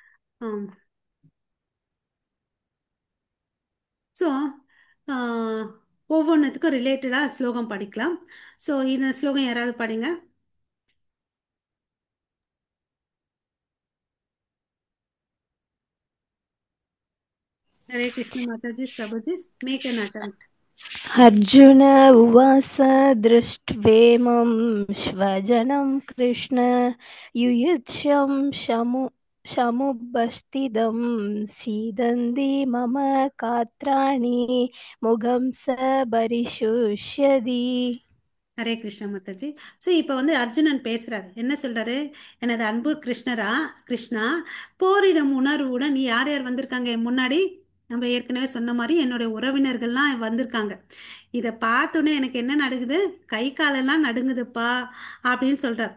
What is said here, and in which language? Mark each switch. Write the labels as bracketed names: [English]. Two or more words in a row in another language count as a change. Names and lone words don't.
[Tamil] ஸோ ஒவ்வொன்றுத்துக்கும் ரிலேட்டடாக ஸ்லோகம் படிக்கலாம். ஸோ இந்த ஸ்லோகம் யாராவது படிங்க. ஹரே கிருஷ்ண மாதாஜி, பிரபுஜி, [English] make an attempt. [Sanskrit] अर्जुन उवाच दृष्ट्वेमं स्वजनं कृष्ण युयुत्सं समुपस्थितं सीदन्ति मम गात्राणि मुखं स परिशुष्यति. [Tamil] ஹரே கிருஷ்ண மாதாஜி. ஸோ இப்போ வந்து அர்ஜுனன் பேசுறாரு. என்ன சொல்றாரு? எனது அன்பு கிருஷ்ணா, போரிடும் உணர்வுடன் நீ யார் யார் வந்திருக்காங்க என் முன்னாடி? நம்ம ஏற்கனவே சொன்ன மாதிரி என்னுடைய உறவினர்கள்லாம் வந்திருக்காங்க. இதை பார்த்தோன்னே எனக்கு என்ன நடக்குது? கை காலெல்லாம் நடுங்குதுப்பா அப்படின்னு சொல்றார்.